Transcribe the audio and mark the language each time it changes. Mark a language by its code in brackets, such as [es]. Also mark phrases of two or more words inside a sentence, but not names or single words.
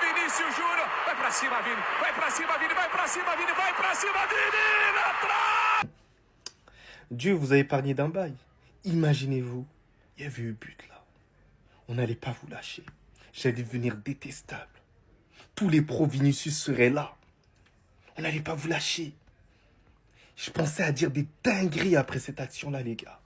[pt] Vinícius Júnior, vai pra cima, Vini, vai pra cima, Vini, vai pra cima, Vini, vai pra cima, Vini, na trave! [fr] Dieu vous a épargné d'un bail. Imaginez-vous, il y avait eu but là. On n'allait pas vous lâcher. J'allais devenir détestable. Tous les pros Vinicius seraient là. On n'allait pas vous lâcher. Je pensais à dire des dingueries après cette action-là, les gars.